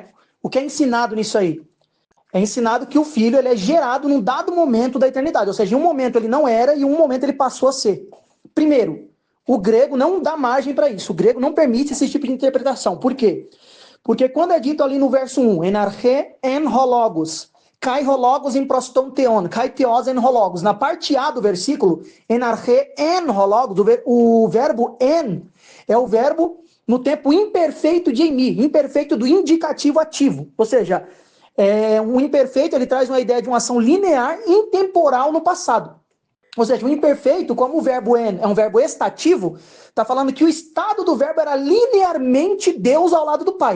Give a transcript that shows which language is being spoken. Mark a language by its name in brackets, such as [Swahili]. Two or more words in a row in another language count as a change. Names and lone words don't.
[Portuguese] O que é ensinado nisso aí? É ensinado que o filho ele é gerado num dado momento da eternidade, ou seja, em um momento ele não era e em um momento ele passou a ser. Primeiro, o grego não dá margem para isso, o grego não permite esse tipo de interpretação. Por quê? Porque quando é dito ali no verso 1, [Greek] Ἐν ἀρχῇ ἦν ὁ λόγος, καὶ ὁ λόγος ἦν πρὸς τὸν θεόν, καὶ θεὸς ἦν ὁ λόγος, [Portuguese] na parte A do versículo, [Greek] Ἐν ἀρχῇ ἦν ὁ λόγος, [Portuguese] o verbo en é o verbo no tempo imperfeito de emi, imperfeito do indicativo ativo, ou seja, um imperfeito ele traz uma ideia de uma ação linear intemporal no passado. Ou seja, o imperfeito, como o verbo en é um verbo estativo, está falando que o estado do verbo era linearmente Deus ao lado do Pai.